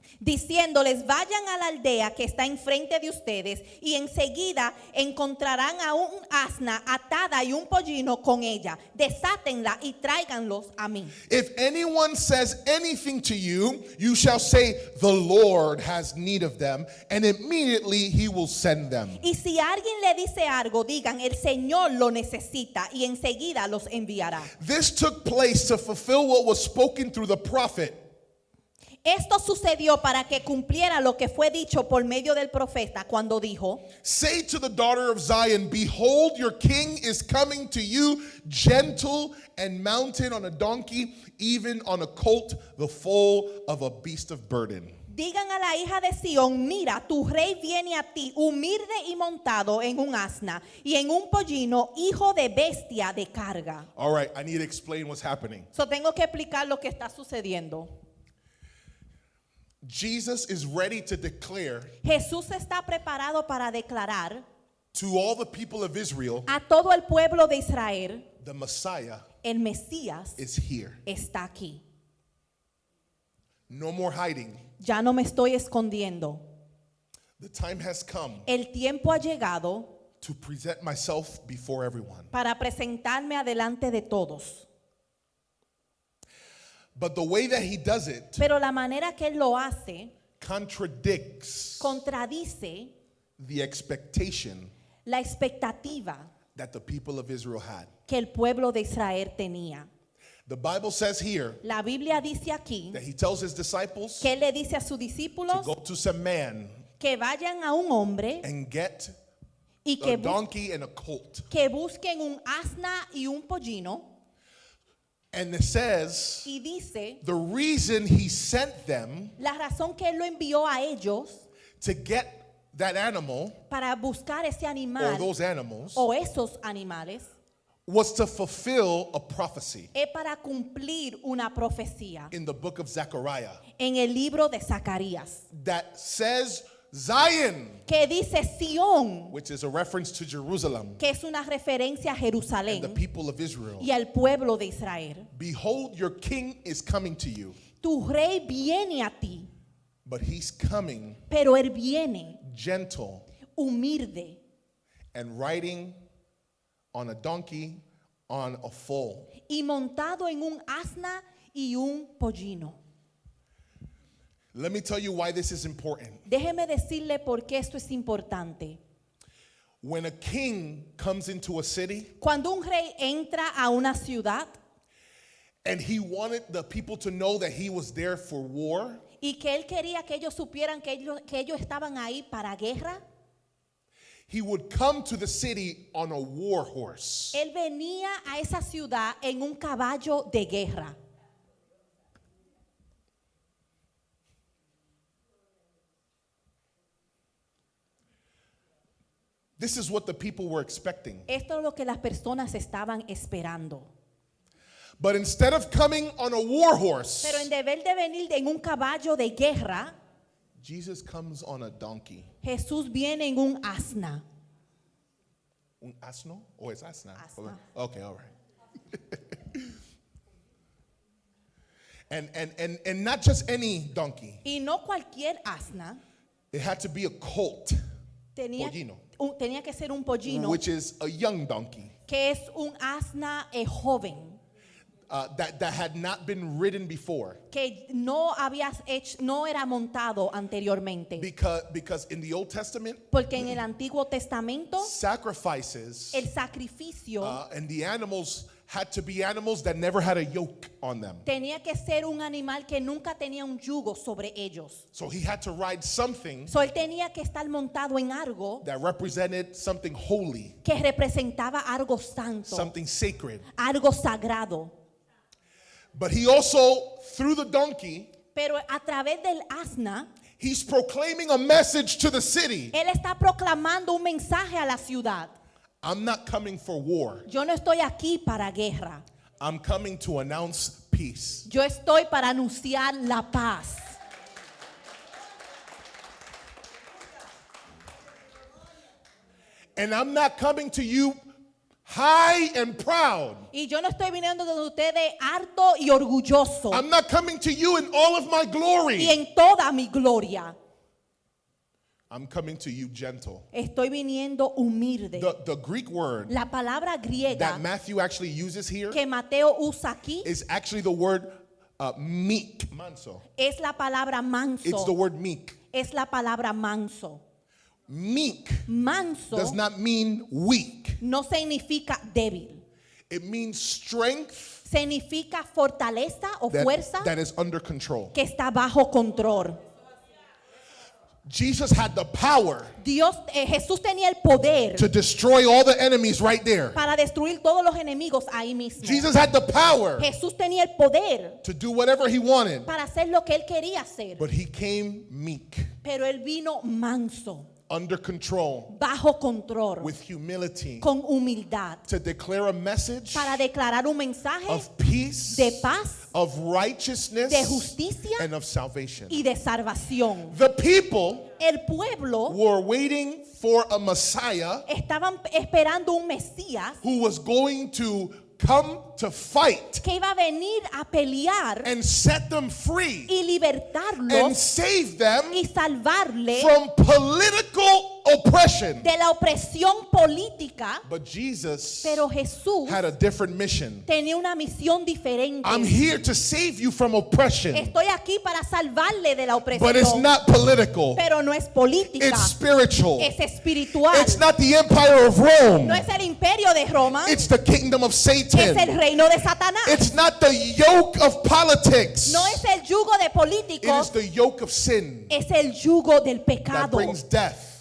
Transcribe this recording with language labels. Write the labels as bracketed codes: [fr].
[es] Diciéndoles, vayan a la aldea que está enfrente de ustedes y enseguida encontrarán a un asna atada y un pollino con ella. Desátenla y tráiganlos a mí. [en] If anyone says anything to you, you shall say, the Lord has need of them, and immediately he will send them. [es] Y si alguien le dice algo, digan, el Señor lo necesita y enseguida los enviará. [en] This took place to fulfill what was spoken through the prophet. [es] Esto sucedió para que cumpliera lo que fue dicho por medio del profeta cuando dijo, [en] Say to the daughter of Zion, behold, your king is coming to you, gentle and mounted on a donkey, even on a colt, the foal of a beast of burden. [es] digan a la hija de Sión, mira, tu rey viene a ti, humilde y montado en un asna y en un pollino, hijo de bestia de carga. [en] All right, I need to explain what's happening. [es] So tengo que explicar lo que está sucediendo. [en] Jesus is ready to declare [es] Jesús está preparado para declarar [en] to all the people of Israel, [es] a todo el pueblo de Israel, [en] the Messiah [es] el Mesías [en] is here. [es] está aquí. [en] No more hiding. [es] Ya no me estoy escondiendo. [en] The time has come [es] El tiempo ha llegado [en] to present myself before everyone. [es] para presentarme adelante de todos. [en] But the way that he does it [es] Pero la manera que él lo hace [en] contradicts [es] contradice [en] the expectation [es] la expectativa [en] that the people of Israel had. [es] que el pueblo de Israel tenía. [en] The Bible says here [es] La Biblia dice aquí [en] that he tells his disciples [es] que él le dice a sus [en] to [es] discípulos [en] go to some man [es] que vayan a un hombre [en] and get [es] y [en] a donkey and a colt. [es] que busquen un asna y un pollino. [en] And it says [es] Y dice, [en] the reason he sent them [es] la razón que él lo envió a ellos [en] to get that animal [es] para buscar ese [en] or [es] animal [en] those animals [es] o esos animales [en] was to fulfill a prophecy [es] es para cumplir una profecía [en] in the book of Zechariah [es] en el libro de Zacarías [en] that says Zion, [es] que dice Sión, [en] which is a reference to Jerusalem [es] que es una referencia a [en] and the [es] Jerusalén [en] people of Israel. [es] y al pueblo de Israel. [en] Behold, your king is coming to you, [es] Tu rey viene a ti, [en] but he's coming [es] pero él viene [en] gentle [es] humilde [en] and riding on a donkey on a foal. [es] y montado en un asna y un pollino. [en] Let me tell you why this is important. [es] Déjeme decirle por qué esto es importante. [en] When a king comes into a city [es] Cuando un rey entra a una ciudad [en] and he wanted the people to know that he was there for war, [es] y que él quería que ellos supieran que ellos estaban ahí para guerra, [en] he would come to the city on a war horse. [es] él venía a esa ciudad en un caballo de guerra. [en] This is what the people were expecting. [es] Esto es lo que las personas estaban esperando. [en] But instead of coming on a war horse, [es] Pero en deber de venir en un caballo de guerra, [en] Jesus comes on a donkey. [es] Jesús viene en un asna. Un asno? [en] Oh, it's [es] asna. Asna. [en] Okay, all right. and not just any donkey. [es] Y no cualquier asna. [en] It had to be a colt, [es] Tenía, Pollino. tenía que ser un pollino, [en] which is a young donkey [es] que es un asna joven, [en] that had not been ridden before. [es] que no era montado anteriormente. [en] Because in the Old Testament, [es] Porque en el Antiguo Testamento, [en] sacrifices [es] el sacrificio [en] and the animals had to be animals that never had a yoke on them. [es] tenía que ser un animal que nunca tenía un yugo sobre ellos. [en] So he had to ride something [es] So él tenía que estar montado en algo [en] that represented something holy, [es] que representaba algo santo, [en] something sacred. [es] algo sagrado. [en] But he also, through the donkey, [es] Pero a través del asna, [en] he's proclaiming a message to the city. [es] él está proclamando un mensaje a la ciudad. [en] I'm not coming for war. [es] Yo no estoy aquí para guerra. [en] I'm coming to announce peace. [es] Yo estoy para anunciar la paz. [en] And I'm not coming to you high and proud. [es] Y yo no estoy viniendo de ustedes harto y orgulloso. [en] I'm not coming to you in all of my [es] Y [en] glory. [es] en toda mi gloria. [en] I'm coming to you gentle. [es] Estoy viniendo humilde. [en] The Greek word [es] La palabra griega [en] that Matthew actually uses here [es] que Mateo usa aquí [en] is actually the word meek, manso. [es] es la palabra [en] It's the [es] manso. [en] word meek. [es] Es la palabra manso. [en] Meek [es] Manso [en] does not mean weak. [es] no significa débil. [en] It means strength [es] Significa fortaleza o fuerza [en] that is under control. [es] que está bajo control. [en] Jesus had the power [es] Jesús tenía el poder [en] to destroy all the enemies right there. [es] para destruir todos los enemigos ahí mismo. [en] Jesus had the power [es] Jesús tenía el poder [en] to do whatever he wanted, [es] para hacer lo que él quería hacer, [en] but he came meek, [es] pero él vino manso, [en] under control, [es] bajo control, [en] with humility, [es] con humildad, [en] to declare a message [es] para declarar un mensaje [en] of peace, [es] de paz, [en] of righteousness, [es] de justicia [en] and of salvation. [es] y de salvación. [en] The people [es] El pueblo [en] were waiting for a Messiah [es] estaban esperando un Mesías [en] who was going to come to fight [es] que iba a venir a pelear [en] and set them free [es] y [en] and [es] libertarlos [en] save them [es] y salvarle [en] from political oppression. [es] de la opresión política. [en] But Jesus [es] Pero Jesús [en] had a different mission. [es] tenía una misión diferente. [en] I'm here to save you from oppression, [es] Estoy aquí para salvarle de la opresión. [en] but it's not political. [es] Pero no es política, [en] It's spiritual. [es] es espiritual. [en] It's not the empire of Rome. [es] No es el imperio de Roma, [en] It's the kingdom of [es] es el [en] Satan. [es] reino de Satanás. [en] It's not the yoke of politics. [es] No es el yugo de [en] It is [es] políticos, [en] the yoke of sin [es] es el yugo del [en] that [es] pecado [en] brings death